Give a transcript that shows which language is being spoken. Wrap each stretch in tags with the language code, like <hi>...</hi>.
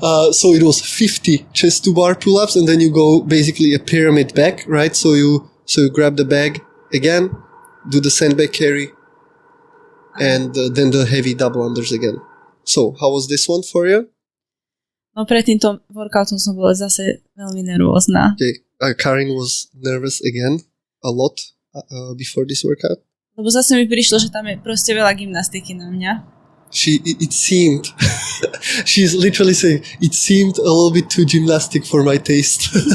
<en>So it was 50 chest to bar pull-ups, and then you go basically a pyramid back, right? So you grab the bag again, do the sandbag carry, and then the heavy double unders again. So, how was this one for you?</en> <sk>No pred týmto workoutom som bola zase veľmi nervózna.</sk> <en>Okay. Karin was nervous again a lot before this workout.</en> <sk>Lebo zase mi prišlo, že tam je proste veľa gymnastiky na mňa.</sk> <en>It seemed, she's literally saying, it seemed a little bit too gymnastic for my taste.</en>